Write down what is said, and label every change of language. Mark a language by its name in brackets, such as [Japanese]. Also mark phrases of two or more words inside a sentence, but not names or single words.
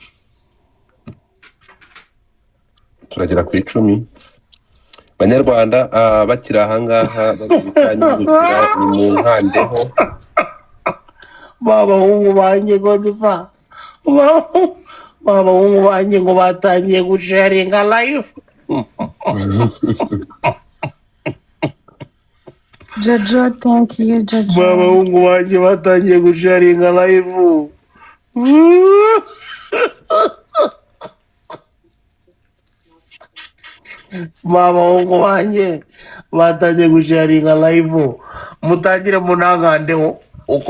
[Kinyarwanda] turagera ku 10 Banyarwanda bakiri ahangaha bagukanyukira ni mu nkandeho babahungu banjye ngo biva babahungu banjye ngo batangiye gusharinga live [English] Jojo thank you Jojo [Kinyarwanda] babahungu banjye batangiye gusharinga live babahungu banjye batangiye gusharinga live mutangire munangandeho uko